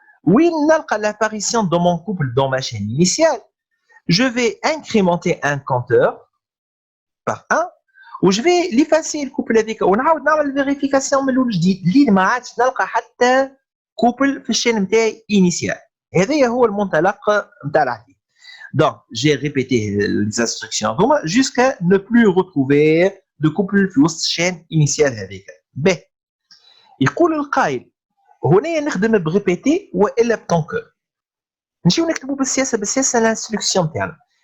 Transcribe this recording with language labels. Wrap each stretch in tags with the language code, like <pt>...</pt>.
<ar>وين نلقى</ar> <fr>l'apparition dans mon couple dans ma chaîne initiale, je vais incrémenter un compteur par 1 و je vais l'effacer</fr> <ar>الكوبل هذيك ونعاود نعمل فيريفيكاسيون من الاول جديد اللي ما عادش نلقى حتى كوبل في الشين نتاعي</ar> <fr>initial.</fr> <ar>هذا هو المنطلق نتاع العديد.</ar> <fr>Donc, j'ai répété les instructions jusqu'à ne plus retrouver de couple</fr> <ar>في وسط الشين</ar> <fr>initial هذيك.</fr> <ar>ب يقول القائل هنا نخدم بريبيتي والا بطونكور. نمشيو نكتبوا بالسياسه الانستركسيون تاعنا.</ar>